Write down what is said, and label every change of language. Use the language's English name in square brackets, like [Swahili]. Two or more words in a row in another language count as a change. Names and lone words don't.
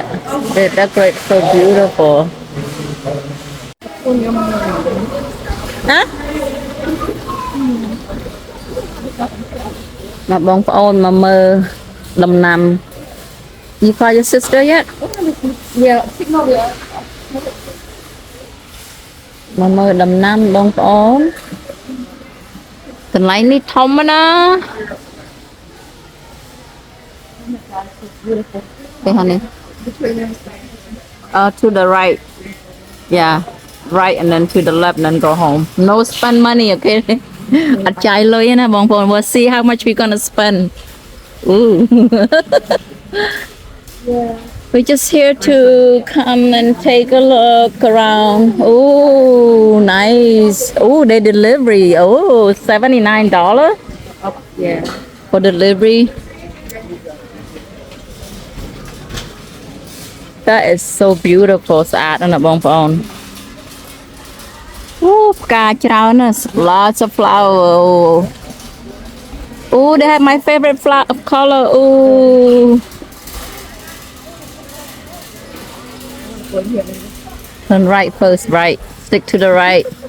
[English] They decorate so beautiful. Hah? [Khmer] មកបងប្អូនមកមើលដំណាំ [English] You call your sister yet? Yeah, signal there. [Khmer] មកមើលដំណាំបងប្អូនកន្លែងនេះធំណាស់ [English] Okay, honey. To the right. Yeah, right and then to the left and then go home. No spend money, okay? [Khmer] អត់ចាយលុយណាបងប្អូន [English] We'll see how much we gonna spend. Ooh. Yeah. We're just here to come and take a look around. Oh, nice. Oh, they delivery. Oh, $79 Yeah. for delivery. That is so beautiful. [Khmer] ស្អាតណាស់បងប្អូន Oh, ផ្កាច្រើនណាស់ [English] Lots of flower. Oh, they have my favorite flower color. Oh. Turn right first, right. Stick to the right.